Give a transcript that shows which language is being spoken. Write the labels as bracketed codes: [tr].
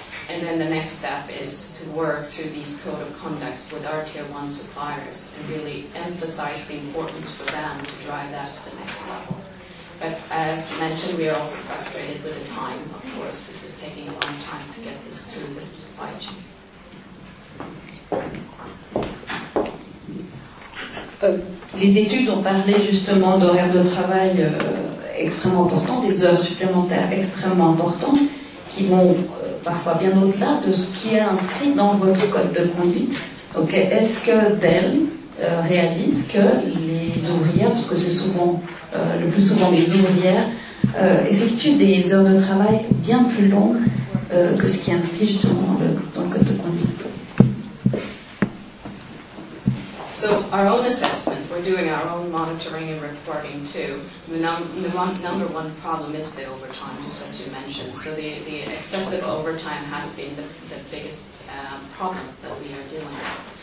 [en] And then the next step is to work through these code of conducts with our tier one suppliers and really emphasize the importance for them to drive that to the next level. But as mentioned, we are also frustrated with the time, of course. This is taking a long time to get this through the supply chain. [fr] Les études ont parlé justement d'horaires de travail extrêmement importants, des heures supplémentaires extrêmement importantes qui vont parfois bien au-delà de ce qui est inscrit dans votre code de conduite. Donc, est-ce que Dell réalise que les ouvrières, parce que c'est souvent, le plus souvent des ouvrières, effectuent des heures de travail bien plus longues que ce qui est inscrit justement dans le code de conduite? [en] So, our own assessment, we're doing our own monitoring and reporting too. The number one problem is the overtime, just as you mentioned. So, the excessive overtime has been the biggest problem that we are dealing with.